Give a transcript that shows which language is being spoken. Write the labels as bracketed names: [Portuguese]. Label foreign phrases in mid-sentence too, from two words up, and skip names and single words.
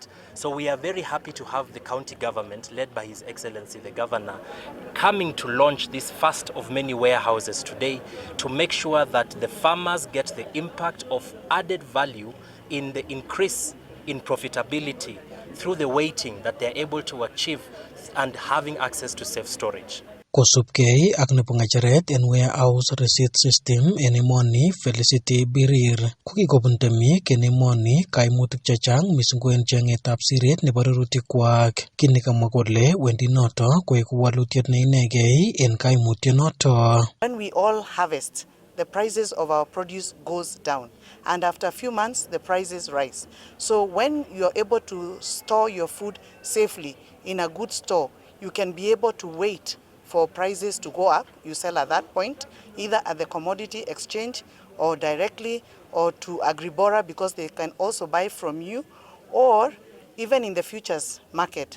[English] So we are very happy to have the county government, led by His Excellency the Governor, coming to launch this first of many warehouses today to make sure that the farmers get the impact of added value in the increase in profitability through the weighting that they're able to achieve and having access to safe storage. [Kalenjin] Kosubkei ak nebo ng'echeret en [English] warehouse receipt system [Kalenjin] en emoni Felicity Birir kokikobun temik en emoni kaimutik chechang mising ko en cheng'etab siret nebo rurutikwak. Kit nekamwa kole wendi noto koek walutiet neinegei en kaimutyonoto. [English] When we all harvest, the prices of our produce goes down, and after a few months the prices rise. So when you're able to store your food safely in a good store, you can be able to wait for prices to go up. You sell at that point, either at the commodity exchange or directly or to Agribora, because they can also buy from you, or even in the futures market.